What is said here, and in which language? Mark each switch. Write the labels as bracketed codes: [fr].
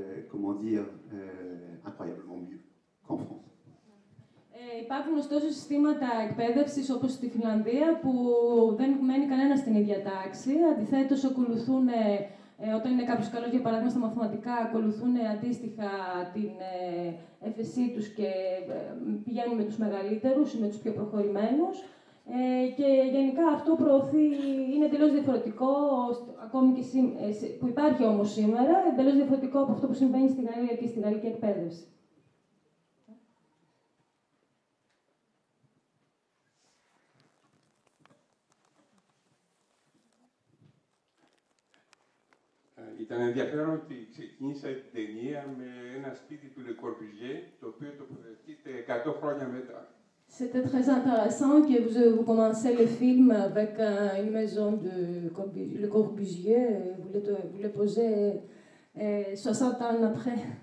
[fr] comment dire, incroyablement mieux qu'en France. [el] Υπάρχουν ωστόσο συστήματα εκπαίδευσης όπως στη Φινλανδία που δεν μένει κανένα στην ίδια τάξη. Αντιθέτως, ακολουθούν, όταν είναι κάποιος καλός, για παράδειγμα στα μαθηματικά, ακολουθούν αντίστοιχα την έφεσή τους και πηγαίνουν με τους μεγαλύτερους ή με τους πιο προχωρημένους. Και γενικά αυτό προωθεί, είναι εντελώς διαφορετικό, ακόμη και που υπάρχει όμως σήμερα, εντελώς διαφορετικό από αυτό που συμβαίνει στη Γαλλία και στη γαλλική εκπαίδευση. Ήταν ενδιαφέρον ότι ξεκίνησα την ταινία με ένα σπίτι του Le Corbusier, το οποίο τοποθετείται 100 χρόνια μετά. [fr] C'était très intéressant que vous commencez le film avec une maison de Le Corbusier, vous le posez 60 ans après.